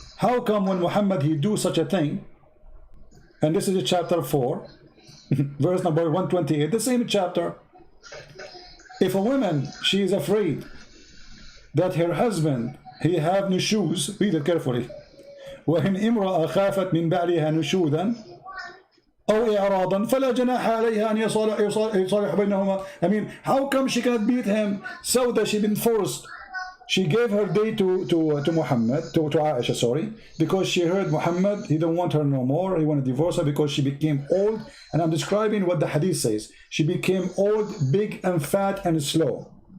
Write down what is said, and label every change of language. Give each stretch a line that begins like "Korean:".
English: How come when Muhammad, he do such a thing, and this is chapter 4, verse number 128, the same chapter. If a woman, she is afraid that her husband, he have nushuz, read it carefully.
Arabic: وإن امرأة خافت من بعلها نشوذا أو إعراضا فلا جناح عليها أن يصالح بينهما.
English: I mean, how come she cannot beat him? So that she been forced. She gave her day to Muhammad, to Aisha, sorry, because she heard Muhammad, he don't want her no more, he want to divorce her because she became old. And I'm describing what the hadith says. She became old, big and fat and slow.